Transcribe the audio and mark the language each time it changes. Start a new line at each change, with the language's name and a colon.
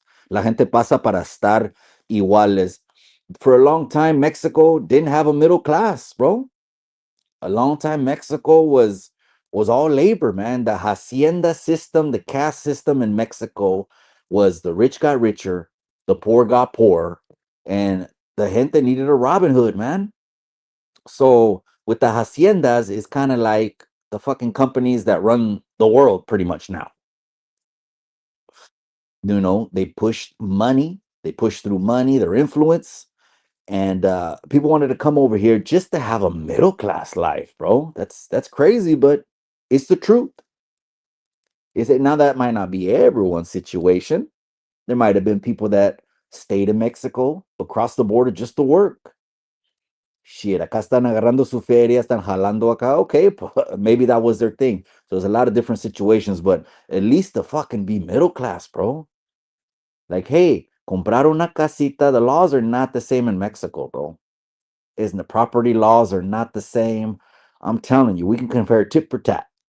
Spanish: La gente pasa para estar iguales.
English: For a long time, Mexico didn't have a middle class, bro. A long time, Mexico was all labor, man. The hacienda system, the caste system in Mexico was the rich got richer, the poor got poor, and the gente needed a Robin Hood, man. So with the haciendas, it's kind of like the fucking companies that run the world pretty much now. You know, they push money, they push through money, their influence, and people wanted to come over here just to have a middle class life, bro. That's crazy, but it's the truth. Is it now? That might not be everyone's situation. There might have been people that stayed in Mexico across the border just to work.
Spanish: Shit, acá están agarrando su feria, están jalando acá.
English: Okay, maybe that was their thing. So there's a lot of different situations, but at least to fucking be middle class, bro. Like, hey,
Spanish: comprar una casita.
English: The laws are not the same in Mexico, bro. Isn't the property laws are not the same? I'm telling you, we can compare tit for tat.